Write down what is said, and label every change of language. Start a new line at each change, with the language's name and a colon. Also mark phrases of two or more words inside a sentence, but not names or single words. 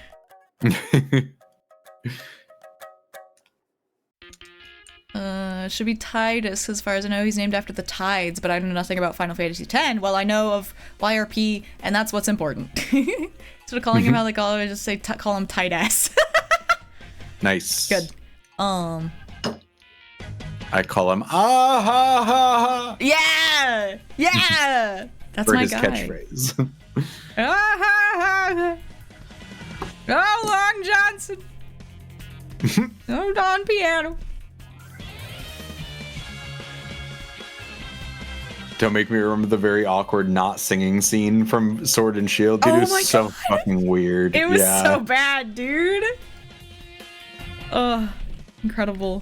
English: Should be Tidus, as far as I know. He's named after the tides, but I know nothing about Final Fantasy X. Well, I know of YRP, and that's what's important. Instead of calling him how they call him, I just say call him Tidass. Nice. Good. I call him ah ha ha ha. Yeah! Yeah! That's For my his guy. catchphrase. Ah, ha, ha. Oh, Long Johnson. Oh, Don Piano. Don't make me remember the very awkward not singing scene from Sword and Shield. Dude, Oh it was my so God. fucking weird. It was yeah. so bad, dude. Oh, incredible.